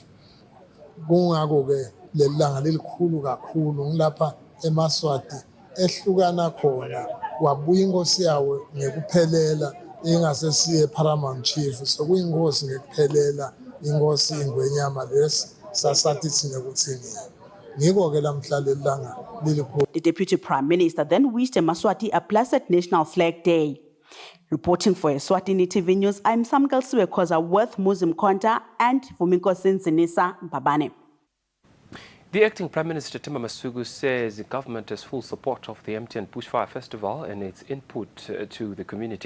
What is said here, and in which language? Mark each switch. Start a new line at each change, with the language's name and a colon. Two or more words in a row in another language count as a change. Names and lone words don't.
Swati: Kungakho-ke leli langa lelikhulu kakhulu ngilapha eMaswati ehlukana khona wabuya inkosi yawo ngekuphelela ingasesiye Paramount Chief so kuyinkosi ngekuphelela inkosi ingwenyama lesi sasathi thina ukuthi ngiko-ke lamhla leli langa lilikhulu.
English: The Deputy Prime Minister then wished Eswatini a blessed National Flag Day. Reporting for Eswatini TV News, I'm Samkel Siwekoza with Muzim Konta and Vumiko Sinsinisa Mbabane. The acting Prime Minister Themba Masuku says the government has full support of the MTN Bushfire Festival and its input to the community.